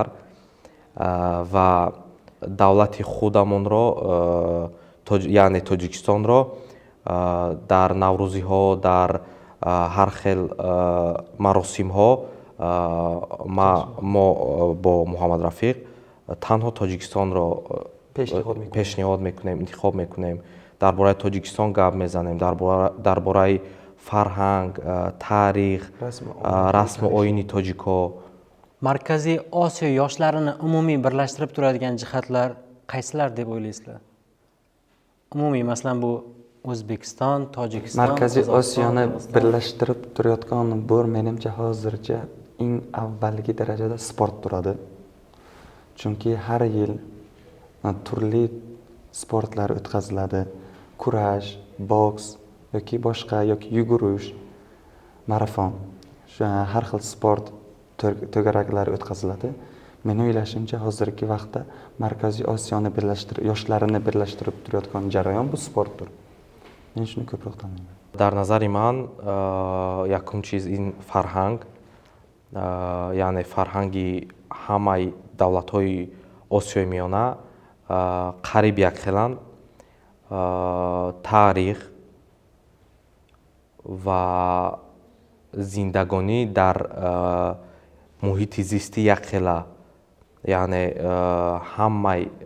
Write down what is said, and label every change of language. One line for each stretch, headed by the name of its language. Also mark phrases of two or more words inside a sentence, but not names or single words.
Tajik: Ва давлати худамонро, яъне Тоҷикистонро дар наврӯзиҳо, дар ҳар хел маросимҳо мо бо Муҳаммад Рафиқ танҳо Тоҷикистонро пешниҳод мекунем, интихоб мекунем. Дар бораи Тоҷикистон гап мезанем, дар бораи фарҳанг, таърих, расму оини тоҷикҳо.
Uzbek: Markaziy Osiyo yoshlarini umumiy birlashtirib turadigan jihatlar qaysilar deb o'ylaysizlar? Umumiy, masalan, bu O'zbekiston, Tojikiston, Markaziy Osiyoni birlashtirib turayotgan bu menimcha hozircha eng avvalgi darajada sport turadi. Chunki har yil turli sportlar o'tkaziladi. Kurash, boks yoki boshqa yoki yugurish, marafon. Har xil sport to'garaklari o'tkaziladi. Men o'ylashimcha hozirgi vaqtda Markaziy Osiyoni yoshlarini birlashtirib turayotgan jarayon bu sportdir. Men shuni ko'proq tanlayman.
Tajik: Дар назари ман якум чиз ин фарҳанг, яъне фарҳанги ҳамаи давлатҳои Осиёи Миёна қариб якхеланд. Таърих ва зиндагонӣ дар муҳити зисти якхела, яъне ҳамаи